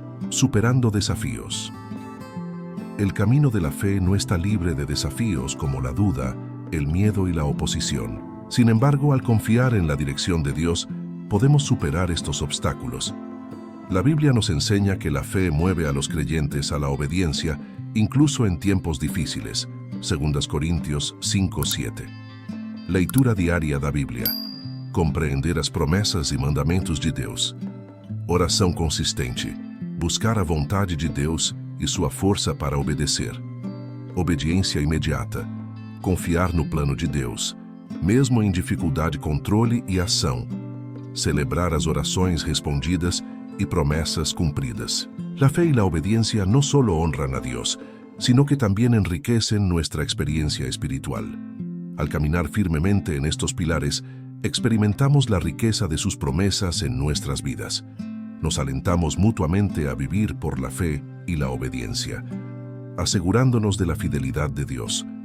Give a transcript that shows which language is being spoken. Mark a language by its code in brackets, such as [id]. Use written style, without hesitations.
[es] Superando desafíos. El camino de la fe no está libre de desafíos como la duda, el miedo y la oposición. Sin embargo, al confiar en la dirección de Dios, podemos superar estos obstáculos. La Biblia nos enseña que la fe mueve a los creyentes a la obediencia, incluso en tiempos difíciles. [pt] 2 Coríntios 5:7. Leitura diária da Bíblia. Compreender as promessas e mandamentos de Deus. Oração consistente. Buscar a vontade de Deus e sua força para obedecer. Obediência imediata. Confiar no plano de Deus, mesmo em dificuldade, controle e ação. Celebrar as orações respondidas [es] y promesas cumplidas. La fe y la obediencia no solo honran a Dios, sino que también enriquecen nuestra experiencia espiritual. Al caminar firmemente en estos pilares, experimentamos la riqueza de sus promesas en nuestras vidas. Nos alentamos mutuamente a vivir por la fe y la obediencia, asegurándonos de la fidelidad de Dios.